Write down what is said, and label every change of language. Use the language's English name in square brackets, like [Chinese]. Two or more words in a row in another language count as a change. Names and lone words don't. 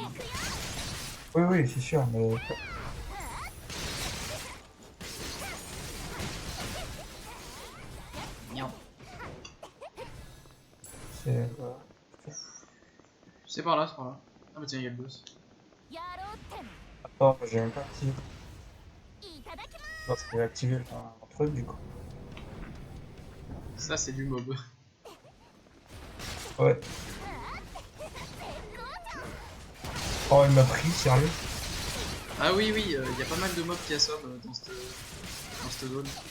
[French] Oui, c'est sûr, mais. Merde. C'est. C'est par là. Ah bah tiens, il y a le boss. [Japanese] やろうっての。 [French] Attends, j'ai même pas activé. [Japanese] いただきます。 [French] Parce que j'ai activé un truc du coup. Ça, c'est du mob. Ouais. Oh, il m'a pris, sérieux? Ah oui, il y a pas mal de mobs qui assomment dans cette zone.